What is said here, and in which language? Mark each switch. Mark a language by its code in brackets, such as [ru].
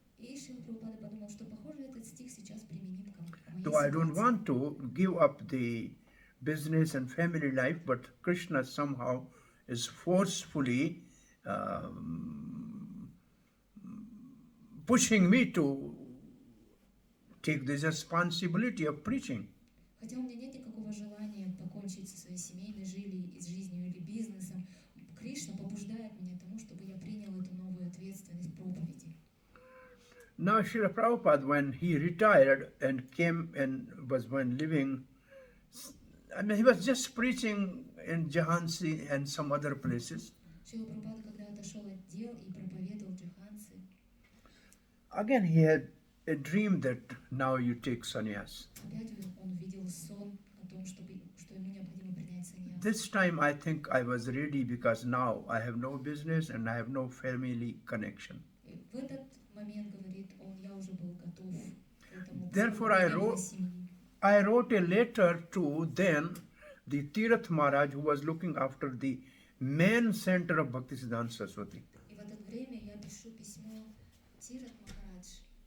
[ru] И Шрила Прабхупада подумал, что похоже этот стих сейчас применим к моей [en] Though I don't [ru] ситуации. [en] want to give up the business and family life, but Krishna somehow is forcefully pushing me to take this responsibility of preaching. [ru] Хотя у меня нет никакого желания покончить со своей семейной жизнью или бизнесом, Кришна побуждает меня к тому, чтобы я принял эту новую ответственность проповеди. [en] Now Srila Prabhupada, when he retired and came and was when living, I mean, he was just preaching in Jhansi and some other places. [ru] Шрила Прабхупада, когда отошел от дел и проповедовал в Джахансе, [en] Again, he had a dream that now you take sannyas. [ru] опять он видел сон о том, что ему необходимо принять саньяс. [en] This time I think I was ready because now I have no business and I have no family connection. [ru] И в этот момент, говорит он, я уже был готов к этому. [en] Therefore, [ru] поскольку не было семьи. [en] I wrote a letter to then the Tirath Maharaj who was looking after the main center of Bhaktisiddhanta Saraswati. [ru] И в это время я пишу письмо Тират Махарадж.